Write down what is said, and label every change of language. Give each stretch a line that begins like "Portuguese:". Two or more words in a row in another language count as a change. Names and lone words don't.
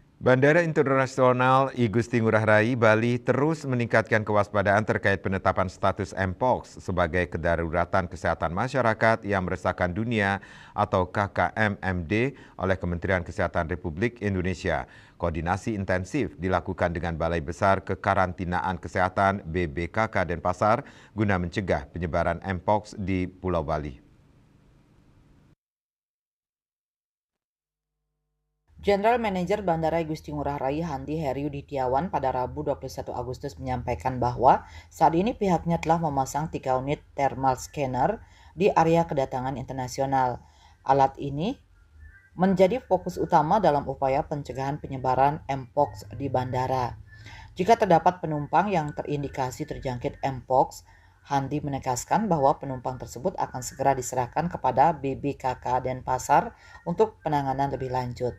Indonesian: Bandara Internasional I Gusti Ngurah Rai, Bali terus meningkatkan kewaspadaan terkait penetapan status Mpox sebagai kedaruratan kesehatan masyarakat yang meresahkan dunia atau KKMMD oleh Kementerian Kesehatan Republik Indonesia. Koordinasi intensif dilakukan dengan Balai Besar Kekarantinaan Kesehatan BBKK Denpasar guna mencegah penyebaran Mpox di Pulau Bali.
English: General Manager
Indonesian: Bandara Igusti Ngurah Rai Handi Heryudityawan pada Rabu 21 Agustus menyampaikan bahwa saat ini pihaknya telah memasang 3 unit
English: thermal scanner
Indonesian: di area kedatangan internasional. Alat ini menjadi fokus utama dalam upaya pencegahan penyebaran Mpox di bandara. Jika terdapat penumpang yang terindikasi terjangkit Mpox, Handi menegaskan bahwa penumpang tersebut akan segera diserahkan kepada BBKK Denpasar untuk penanganan lebih lanjut.